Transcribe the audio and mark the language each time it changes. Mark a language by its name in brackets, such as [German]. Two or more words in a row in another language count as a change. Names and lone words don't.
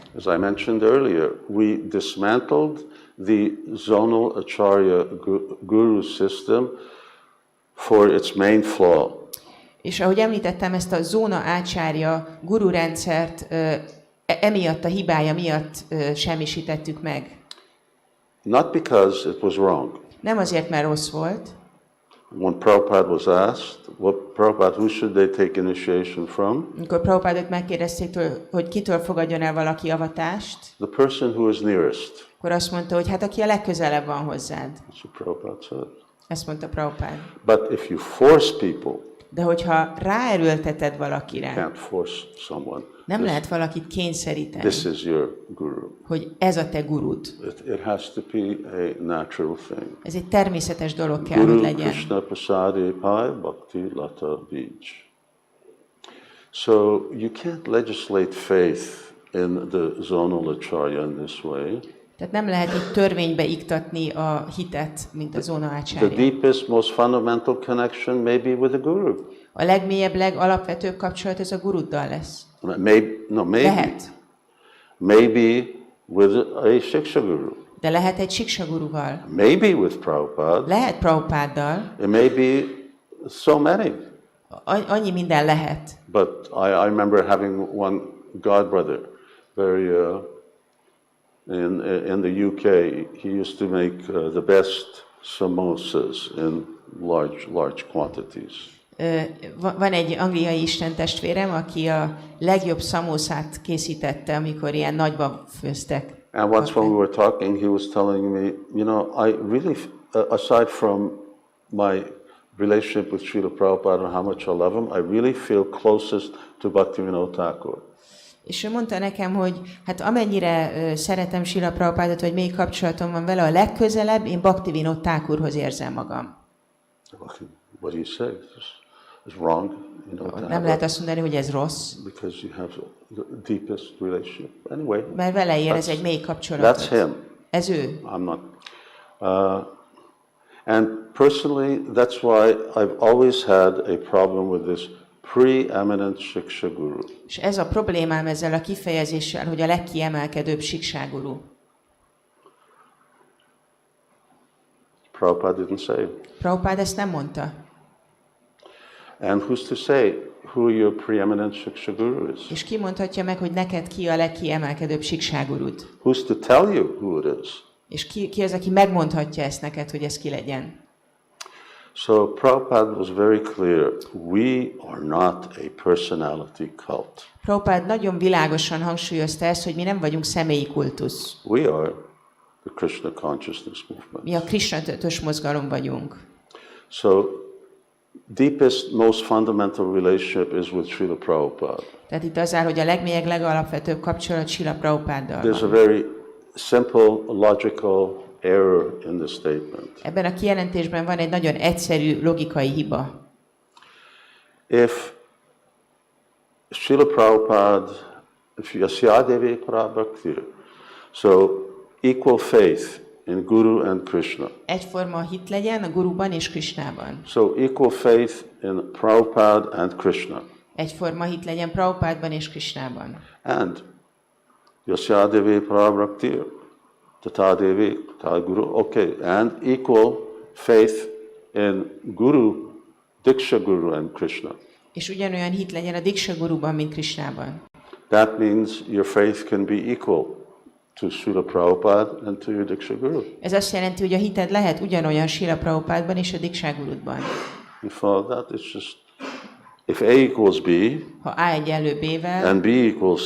[English] As I mentioned earlier, we dismantled the zonal acharya guru system for its main flaw. [Hungarian] És ahogy említettem, ezt a zóna ácsárja guru rendszert emiatt a hibája miatt semmisítettük meg. [English] Not because it was wrong. [Hungarian] Nem azért, mert rossz volt. [English] When Prabhupada was asked, Prabhupada, who should they take initiation from? [Hungarian] Amikor Prabhupádot megkérdezték, hogy kitől fogadjon el valaki avatást, [English] The person who is nearest. [Hungarian] akkor azt mondta, hogy hát aki a legközelebb van hozzád. [English] That's what Prabhupada said. [Hungarian] Ezt mondta Prabhupád. [English] But if you force people, [Hungarian] De hogyha ráerőlteted valakire, [English] you can't force someone. [Hungarian] nem lehet valakit kényszeríteni, [English] This is your guru. [Hungarian] hogy ez a te gurud. [English] It has to be a natural thing. [Hungarian] Ez egy természetes dolog kell, hogy Guru legyen. [Bangla] কৃষ্ণ প্রসাদে পাই ভক্তি লতা বীজ. [English] So you can't legislate faith in the zonal acharya in this way. [Hungarian] Tehát nem lehet itt törvénybe iktatni a hitet, mint a zóna [English] The [Hungarian] ácsárja. [English] deepest, most fundamental connection may be with the guru. [Hungarian] A legmélyebb, legalapvetőbb kapcsolat ez a guruddal lesz. [English] Maybe. [Hungarian] Lehet. [English] Maybe with a Shiksha guru. [Hungarian] De lehet egy Siksa guruval. [English] Maybe with Prabhupada. [Hungarian] Lehet Prabhupáddal. [English] It may be so many. [Hungarian] Annyi minden lehet. [English] But I remember having one godbrother, very in the UK. He used to make the best samosas in large quantities. [Hungarian] Van egy angliai istentestvérem, aki a legjobb szamószát készítette, amikor ilyen nagyban főztek. [English] And once when we were talking, he was telling me, you know, I really, aside from my relationship with Śrīla Prabhupāda and how much I love him, I really feel closest to Bhaktivinoda Thakur. [Hungarian] És ő mondta nekem, hogy hát amennyire szeretem Śrīla Prabhupādot, vagy még kapcsolatom van vele, a legközelebb én Bhaktivinoda Thakurhoz érzem magam. [English] What do you say? It's wrong. You know, [Hungarian] Nem lehet azt mondani, hogy ez rossz. [English] because you have the deepest relationship. Anyway, [Hungarian] Mert vele érez egy mély kapcsolatot. [English] that's him. [Hungarian] Ez ő. [English] I'm not. And personally, that's why I've always had a problem with this preeminent dīkṣā-guru. [Hungarian] És ez a problémám ezzel a kifejezéssel, hogy a legkiemelkedőbb dīkṣā-guru. [English] Prabhupada didn't say. [Hungarian] Prabhupád ezt nem mondta. [English] And who's to say who your preeminent dīkṣā-guru is? [Hungarian] És ki mondhatja meg, hogy neked ki a legkiemelkedőbb dīkṣā-gurud? [English] Who's to tell you who it is? [Hungarian] És ki az, aki megmondhatja ezt neked, hogy ez ki legyen? [English] So Prabhupada was very clear. We are not a personality cult. [Hungarian] Prabhupád nagyon világosan hangsúlyozta ezt, hogy mi nem vagyunk személyi kultusz. [English] We are the Krishna consciousness movement. [Hungarian] Mi a Krishna tudatos mozgalom vagyunk. [English] So deepest, most fundamental relationship is with Śrīla Prabhupāda. [Hungarian] Tehát itt az áll, hogy a legmélyebb, legalapvetőbb kapcsolat Śrīla Prabhupáddal [English] There's a [Hungarian] van. [English] very simple, logical error in the statement. [Hungarian] Ebben a kijelentésben van egy nagyon egyszerű logikai hiba. [English] If Śrīla Prabhupāda, if [Sanskrit] यस्यदेवि प्रभक्तिर्, [English] so equal faith in Guru and Krishna. [Hungarian] Egyforma hit legyen a Guruban és Krishnában. [English] So equal faith in Prabhupada and Krishna. [Hungarian] Egyforma hit legyen Prabhupádban és Krishnában. [Sanskrit] And यस्यदेवि प्रभक्तिर्, तथादेवि, [English] Guru, okay. And equal faith in Guru, dīkṣā-guru and Krishna. [Hungarian] És ugyanolyan hit legyen a dīkṣā-guruban, mint Krishnában. [English] That means your faith can be equal to Śrīla Prabhupāda and to your dīkṣā-guru. [Hungarian] Ez azt jelenti, hogy a hited lehet ugyanolyan Śrīla Prabhupádban és a dīkṣā-gurudban. [English] You follow that? It's just, if A equals B, [Hungarian] Ha A egyenlő B-vel, [English] and B equals C,